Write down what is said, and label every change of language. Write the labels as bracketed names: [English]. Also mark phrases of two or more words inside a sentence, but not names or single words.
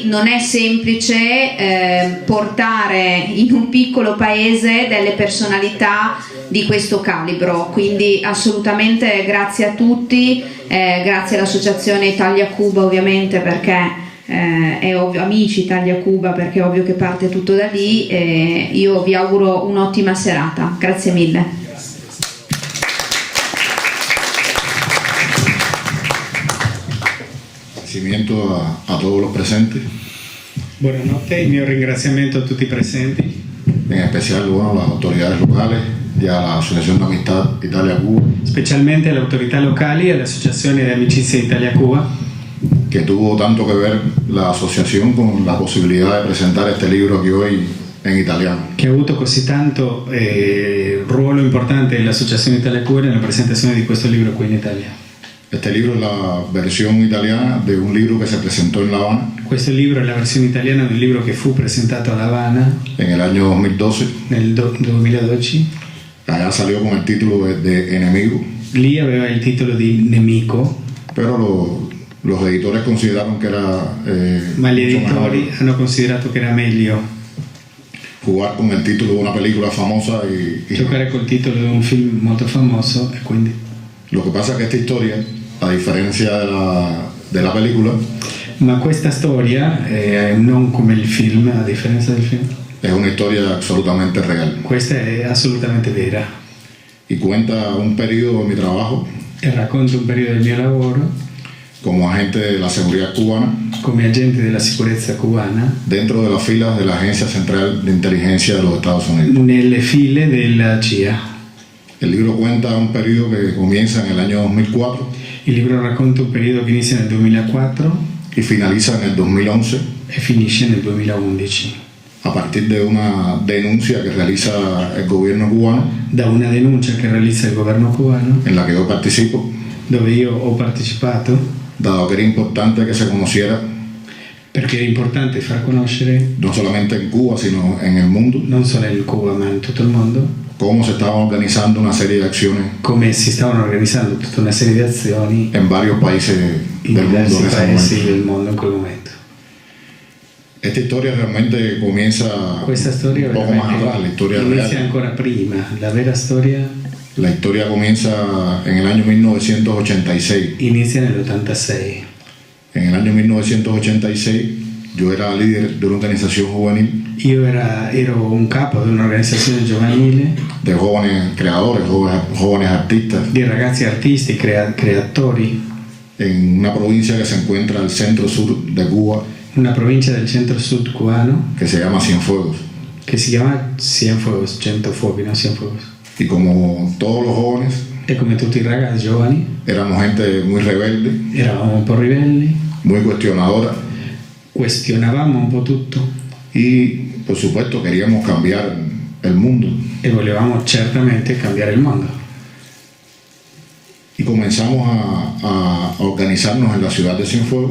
[Italian] Non è semplice portare in un piccolo paese delle personalità di questo calibro, quindi assolutamente grazie a tutti, grazie all'associazione Italia-Cuba ovviamente perché è ovvio, amici Italia-Cuba perché è ovvio che parte tutto da lì, e io vi auguro un'ottima serata, grazie mille. [Spanish] A todos los presentes. [Italian] Buonanotte, il mio ringraziamento a tutti i presenti, [Spanish] en especial a las autoridades locales y a la Asociación de Amistad Italia-Cuba, [Italian] specialmente alle autorità locali e all'Associazione di Amicizia Italia-Cuba, [Spanish] que tuvo tanto que ver la asociación con la posibilidad de presentar este libro aquí hoy en italiano. [Italian] che ha avuto così tanto ruolo importante l'Associazione Italia-Cuba nella presentazione di questo libro qui in Italia. [Spanish] Este libro es la versión italiana de un libro que se presentó en La Habana [Italian] Questo libro è la versione italiana di un libro che fu presentato ad Havana [Spanish] en el año 2012. [Italian] nel 2012. [Spanish] Allá salió con el título de Enemigo, [Italian] Lì aveva il titolo di Nemico, [Spanish] pero los editores consideraron que era [Italian] ma gli [Spanish] mucho mejor [Italian] editori hanno considerato che era meglio [Spanish] jugar con el título de una película famosa y [Italian] giocare col titolo di un film molto famoso, e quindi [Spanish] lo que pasa es que esta historia, a diferencia de la película, [Italian] ma questa storia, non come il film, a differenza del film, [Spanish] es una historia absolutamente real [Italian] questa è assolutamente vera [Spanish] y cuenta un periodo de mi trabajo [Italian] e racconta un periodo del mio lavoro [Spanish] como agente de la seguridad cubana [Italian] come agente della sicurezza cubana [Spanish] dentro de las filas de la Agencia Central de Inteligencia de los Estados Unidos. [Italian] nelle file della CIA. [Spanish] El libro cuenta un periodo que comienza en el año 2004 [Italian] Il libro racconta un periodo che inizia nel 2004 [Spanish] y finaliza en el 2011 [Italian] e finisce nel 2011, [Spanish] a partir de una denuncia que realiza el gobierno cubano, [Italian] da una denuncia che realizza il governo cubano, [Spanish] en la que yo participo, [Italian] dove io ho partecipato, [Spanish] dado que era importante que se conociera [Italian] perché era importante far conoscere, [Spanish] no solamente en Cuba sino en el mundo, [Italian] non solo in Cuba ma in tutto il mondo, [Spanish] cómo se estaban organizando una serie de acciones [Italian] come si stavano organizzando tutta una serie di azioni [Spanish] en varios países [Italian] in [Spanish] del mundo [Italian] diversi [Spanish] en ese [Italian] paesi [Spanish] momento. [Italian] del mondo in quel momento. [Spanish] Esta historia realmente comienza [Italian] Questa storia [Spanish] un poco más atrás, la historia [Italian] inizia [Spanish] real. [Italian] ancora prima, la vera storia [Spanish] La historia comienza en el año 1986. [Italian] inizia nell'86. [Spanish] En el año 1986 yo era líder de una organización juvenil [Italian] Io ero un capo di un'organizzazione giovanile [Spanish] de jóvenes creadores, jóvenes artistas [Italian] di ragazzi artisti, creatori, [Spanish] en una provincia que se encuentra al centro sur de Cuba, [Italian] una provincia del centro-sud cubano [Spanish] que se llama Cienfuegos. [Italian] che si chiama Cienfuegos, Centofuochi, no Cienfuegos. [Spanish] Y como todos los jóvenes, [Italian] E come tutti i ragazzi giovani [Spanish] éramos gente muy rebelde, [Italian] eravamo un po' ribelli, [Spanish] muy cuestionadora, [Italian] questionavamo un po' tutto [Spanish] y por supuesto queríamos cambiar el mundo. [Italian] E volevamo certamente cambiare il mondo. [Spanish] Y comenzamos a organizarnos en la ciudad de Cienfuegos